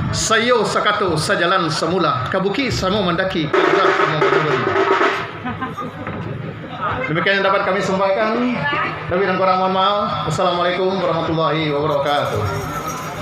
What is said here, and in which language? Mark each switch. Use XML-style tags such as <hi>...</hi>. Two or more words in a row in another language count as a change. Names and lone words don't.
<min>sayo sakato sajalan semula, kabuki samo mendaki, kabuka samo menurun.</min> <id>Demikian yang dapat kami sampaikan. Lebih dan kurang mohon maaf.</id> <ar>Wassalamualaikum warahmatullahi wabarakatuh.</ar>